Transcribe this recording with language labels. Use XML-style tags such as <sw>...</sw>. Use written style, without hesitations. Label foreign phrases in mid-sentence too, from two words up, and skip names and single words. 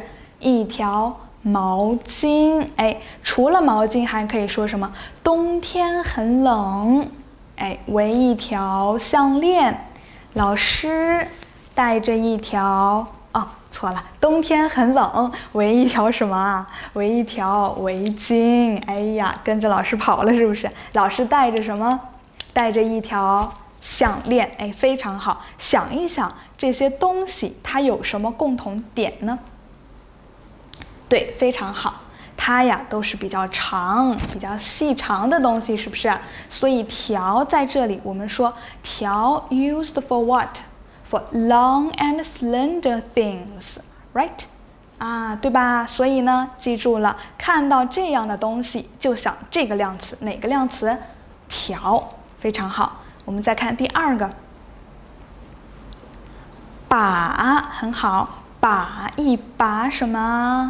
<zh>一條毛巾，哎，除了毛巾還可以說什麼？冬天很冷，哎，圍一條項鏈。老師帶着一條，哦，錯了，冬天很冷，圍一條什麼啊？圍一條圍巾。哎呀，跟着老師跑了是不是？老師帶着什麼？帶着一條项链，哎，非常好。想一想这些东西它有什麼共同點呢？對，非常好。它呀都是比較長、比較細長的東西，是不是啊？所以條在這裡我們說條</zh> <en>used for what? For long and slender things, right?</en> <zh>啊，對吧？所以呢，記住了，看到這樣的東西就想這個量詞，哪個量詞？條，非常好。我們再看第二個，把，很好，把一把什麼？</zh>